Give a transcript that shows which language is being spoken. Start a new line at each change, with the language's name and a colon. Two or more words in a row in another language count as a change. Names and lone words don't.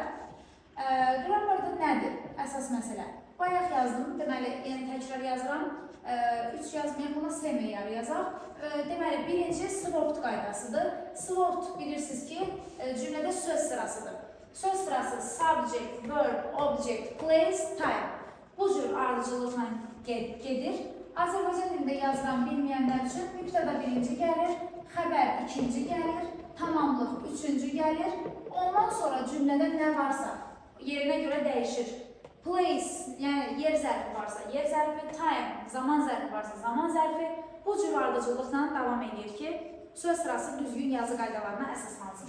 Azerbaijani: Qrammarda nədir? Əsas məsələ. Bayaq yazdım, deməli, yəni təkrar yazıram. 3 yazmayaq, buna S meyarı yazaq. Deməli, birinci SWOT qaydasıdır. SWOT bilirsiniz ki, cümlədə söz sırasıdır. Söz sırası
English: subject, verb, object, place, time.
Azerbaijani: Bu cür ardıcılıqla gedir. Azərbaycan dilində yazılan bilməyənlər üçün mübtəda birinci gəlir, xəbər ikinci gəlir, tamamlıq üçüncü gəlir. Ondan sonra cümlədə nə varsa yerinə görə dəyişir. Place, yəni yer zərfi varsa, yer zərfi, time, zaman zərfi varsa, zaman zərfi bu cür ardıcılıqla davam edir ki, söz sırası düzgün yazı qaydalarına əsaslansın.